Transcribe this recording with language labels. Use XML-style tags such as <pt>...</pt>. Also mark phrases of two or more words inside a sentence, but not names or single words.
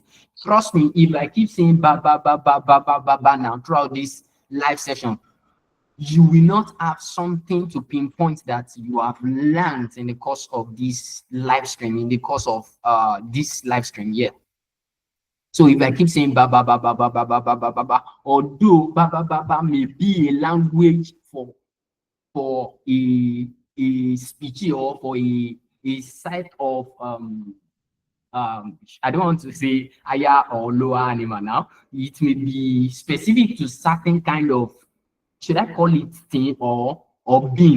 <en>Trust me, if I keep saying ba ba ba ba ba ba ba ba now throughout this live session, you will not have something to pinpoint that you have learned in the course of this live stream, in the course of this live stream. Yeah. So if I keep saying ba ba ba ba ba ba ba ba ba ba ba, although ba ba ba ba may be a language for a speech or for a site of I don't want to say higher or lower animal now. It may be specific to certain kind of, should I call it thing or being?</en>